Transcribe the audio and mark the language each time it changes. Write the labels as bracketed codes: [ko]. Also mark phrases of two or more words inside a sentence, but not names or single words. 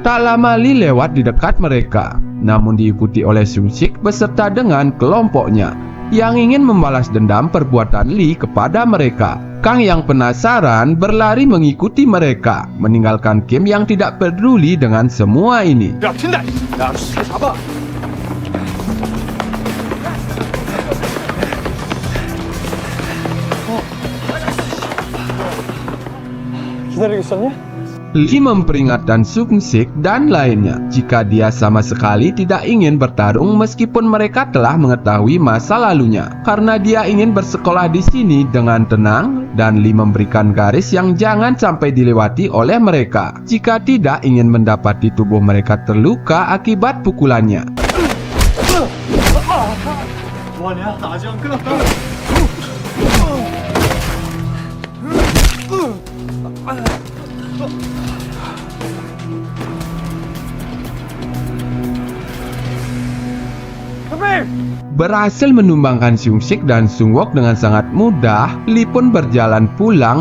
[id] Tak lama Lee lewat di dekat mereka, namun diikuti oleh Sung-sik beserta dengan kelompoknya yang ingin membalas dendam perbuatan Lee kepada mereka. Kang yang penasaran berlari mengikuti mereka, meninggalkan Kim yang tidak peduli dengan semua ini. [ko] 야, 튄다! 야, 잡아! 기다리고 있었냐? [id] Lee memperingatkan Sung-sik dan lainnya jika dia sama sekali tidak ingin bertarung meskipun mereka telah mengetahui masa lalunya, karena dia ingin bersekolah di sini dengan tenang, dan Lee memberikan garis yang jangan sampai dilewati oleh mereka jika tidak ingin mendapati tubuh mereka terluka akibat pukulannya. [ko] 뭐하냐? 나 아직 안 끝났다. [id] Berhasil menumbangkan Sung-sik dan Sung-wook dengan sangat mudah, Lee pun berjalan pulang.